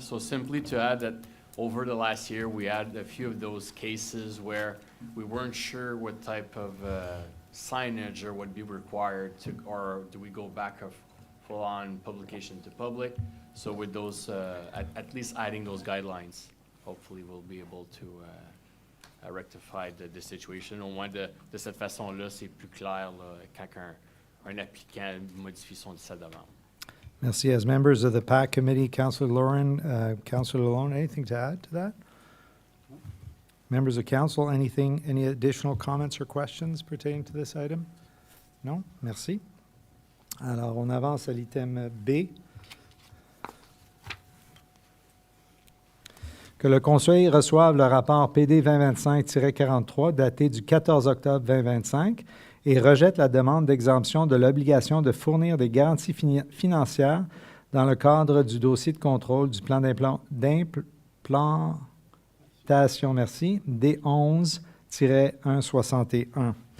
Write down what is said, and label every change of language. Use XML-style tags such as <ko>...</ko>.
<en>So simply to add that over the last year, we had a few of those cases where we weren't sure what type of signage or would be required to, or do we go back of full-on publication to public? So with those, at least adding those guidelines, hopefully we'll be able to rectify the situation.</en> <fr>Au moins de cette façon-là, c'est plus clair là, quand un applicant modifie son sa demande. Merci.</fr> <en>As members of the PAC committee, Councillor Lauren, Councillor Lalonde, anything to add to that? Members of council, any additional comments or questions pertaining to this item? No?</en> <fr>Merci. Alors, on avance à l'item B. Que le Conseil reçoive le rapport PD 2025-43 daté du 14 octobre 2025 et rejette la demande d'exemption de l'obligation de fournir des garanties financières dans le cadre du dossier de contrôle du plan d'implantation, merci, D11-161.</fr>